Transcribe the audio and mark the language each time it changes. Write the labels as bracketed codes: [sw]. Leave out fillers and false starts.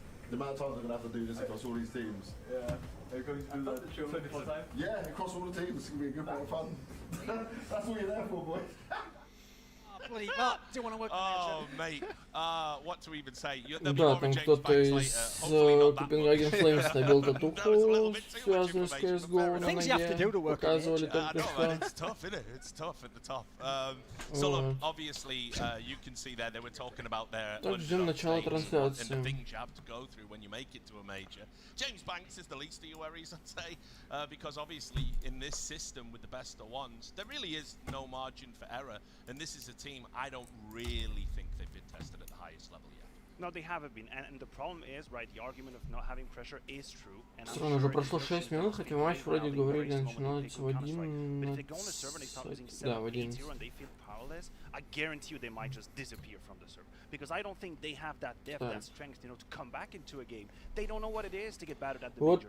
[en] The amount of times I'm going to have to do this across all these teams. Yeah. Are you going to do that 24 times? Yeah, across all the teams. It's going to be a good bit of fun. That's what you're there for, boys. Bloody Matt, do you want to work Oh, mate. What to even say? [ru] Да, там кто-то из Copenhagen Flames набил татуху, связанную с CSGO на ноге, показывали только что. [en] It's tough, isn't it? It's tough at the top. So look, obviously, you can see there they were talking about their [ru] Так, ждем начала трансляции. [en] and the things you have to go through when you make it to a major. James Banks is the least of your worries, I'd say, because obviously in this system with the best of ones, there really is no margin for error, and this is a team I don't really think they've been tested at the highest level yet. No, they haven't been, and the problem is, right, the argument of not having pressure is true. And I'm [ru] Странно, уже прошло 6 минут, хотя матч вроде говорили начинается в 11. Да, в 11. [en] I guarantee you they might just disappear from the server. Because I don't think they have that depth, that strength, you know, to come back into a game. They don't know what it is to get battered at the major.